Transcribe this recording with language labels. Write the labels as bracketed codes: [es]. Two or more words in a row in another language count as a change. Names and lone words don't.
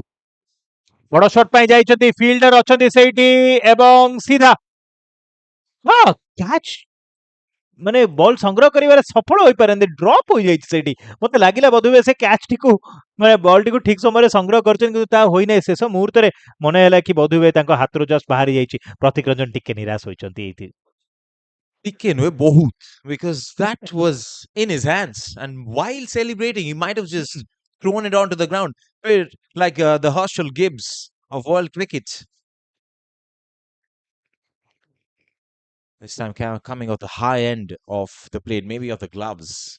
[or] ବଡ ସଟ୍ ପାଇଁ ଯାଇଛନ୍ତି, ଫିଲ୍ଡର ଅଛନ୍ତି ସେଇଠି ଏବଂ ସିଧା ହଁ କ୍ୟାଚ୍, ମାନେ ବଲ୍ ସଂଗ୍ରହ କରିବାରେ ସଫଳ ହୋଇପାରନ୍ତି। ଡ୍ରପ୍ ହୋଇଯାଇଛି ସେଇଠି। ମତେ ଲାଗିଲା ବୋଧହୁଏ ସେ କ୍ୟାଚ୍ଟିକୁ, ମାନେ ବଲ୍ଟିକୁ ଠିକ ସମୟରେ ସଂଗ୍ରହ କରିଛନ୍ତି, କିନ୍ତୁ ତାହା ହୋଇନାହିଁ। ଶେଷ ମୁହୂର୍ତ୍ତରେ ମନେ ହେଲା କି ବୋଧହୁଏ ତାଙ୍କ ହାତରୁ ଜଷ୍ଟ ବାହାରି ଯାଇଛି। ପ୍ରତୀକ ରଞ୍ଜନ ଟିକେ ନିରାଶ ହୋଇଛନ୍ତି ଏଇଠି। [en] Because that was in his hands, and while celebrating, he might have just thrown it onto the ground, like the Herschel Gibbs of world cricket. This time coming off the high end of the plate, maybe of the gloves.